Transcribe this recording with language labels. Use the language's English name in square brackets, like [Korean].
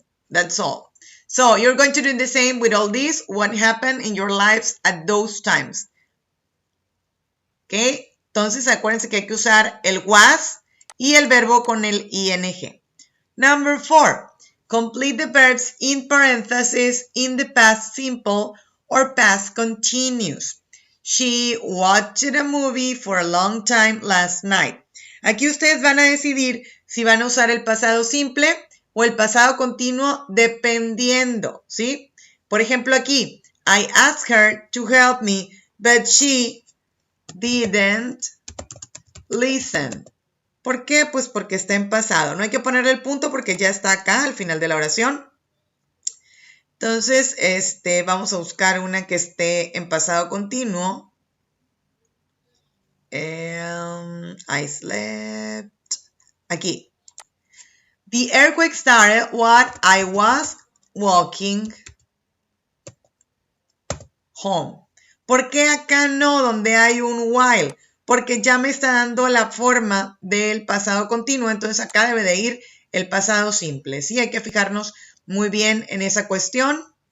[English] That's all. So you're going to do the same with all this. What happened in your lives at those times. [Spanish] ¿Ok? Entonces acuérdense que hay que usar el was y el verbo con el ing. [English] Number 4. Complete the verbs in parentheses in the past simple or past continuous. She watched a movie for a long time last night. [Spanish] Aquí ustedes van a decidir si van a usar el pasado simple o el pasado continuo dependiendo, ¿sí? Por ejemplo aquí, [English] I asked her to help me, but she didn't listen. [Spanish] ¿Por qué? Pues porque está en pasado. No hay que ponerle el punto porque ya está acá al final de la oración. Entonces, vamos a buscar una que esté en pasado continuo. [English] I slept. [Spanish] Aquí. [English] The earthquake started while I was walking home. [Spanish] ¿Por qué acá no, donde hay un while? Porque ya me está dando la forma del pasado continuo, entonces acá debe de ir el pasado simple. Sí, hay que fijarnos muy bien en esa cuestión.